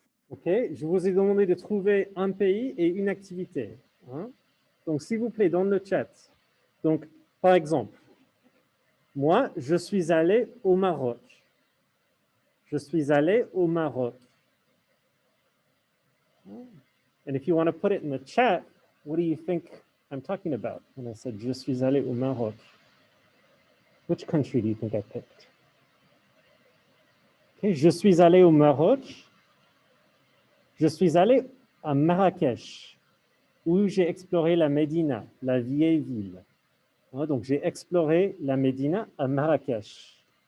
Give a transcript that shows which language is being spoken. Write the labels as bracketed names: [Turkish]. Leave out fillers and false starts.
[French] OK, je vous ai demandé de trouver un pays et une activité. Donc, s'il vous plaît, dans le chat. Donc, par exemple, moi, je suis allé au Maroc. Je suis allé au Maroc. [English] And if you want to put it in the chat, what do you think I'm talking about when I said [French] je suis allé au Maroc? [English] Which country do you think I picked? [French] Okay, je suis allé au Maroc. Je suis allé à Marrakech, où j'ai exploré la Médina, la vieille ville. Donc, j'ai exploré la Médina à Marrakech.